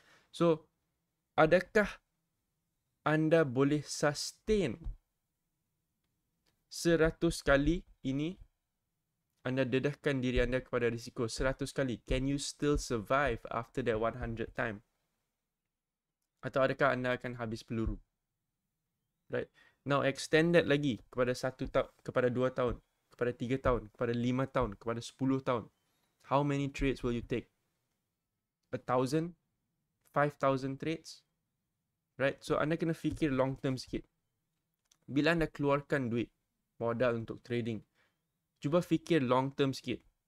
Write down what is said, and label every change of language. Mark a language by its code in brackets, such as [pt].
[ms] So, adakah anda boleh sustain 100 kali ini? Anda dedahkan diri anda kepada risiko 100 kali. [en] Can you still survive after that 100 time? [ms] Atau adakah anda akan habis peluru? Right? Now, extended lagi kepada 2 tahun, kepada 3 tahun, kepada 5 tahun, kepada 10 tahun. [en] How many trades will you take? 1,000? 5,000 trades? Right? [ms] So, anda kena fikir long term sikit. Bila anda keluarkan duit, modal untuk trading, cuba fikir long term sikit.